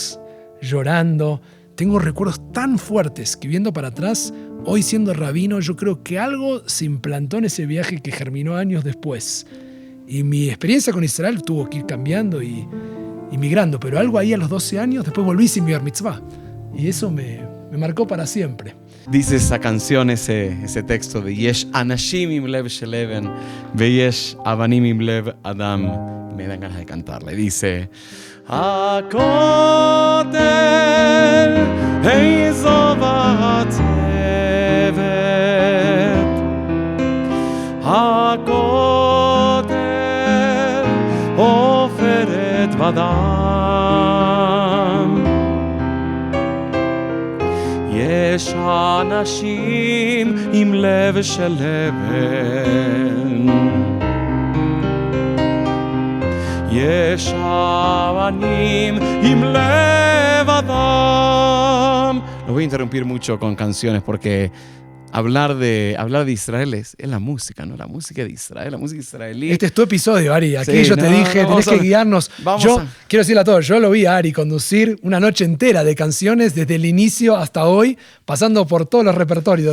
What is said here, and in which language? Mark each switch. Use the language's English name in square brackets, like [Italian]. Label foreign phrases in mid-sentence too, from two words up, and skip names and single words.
[Spanish] Y todos llorando, tengo recuerdos tan fuertes que viendo para atrás, hoy siendo rabino, yo creo que algo se implantó en ese viaje que germinó años después. Y mi experiencia con Israel tuvo que ir cambiando y migrando, pero algo ahí a los 12 años, después volví sin mi bar mitzvah. Y eso me marcó para siempre. Dice esa canción, ese texto de [Hebrew] יש אנשים עם לב של אבן ויש אבנים עם לב אדם. [Spanish] Me dan ganas de cantarle. [Hebrew] Dice הכותל אזוב ועצבת הכותל עופרת ודם יש אנשים עם לב של אבן יש אבנים עם לב אדם. [Spanish] Los voy a interrumpir mucho con canciones porque hablar de Israel es la música, ¿no? La música de Israel, la música israelí. Este es tu episodio, Ari. Aquí Sí, yo te dije, tenés que guiarnos. Quiero decirle a todos, yo lo vi a Ari conducir una noche entera de canciones desde el inicio hasta hoy, pasando por todos los repertorios.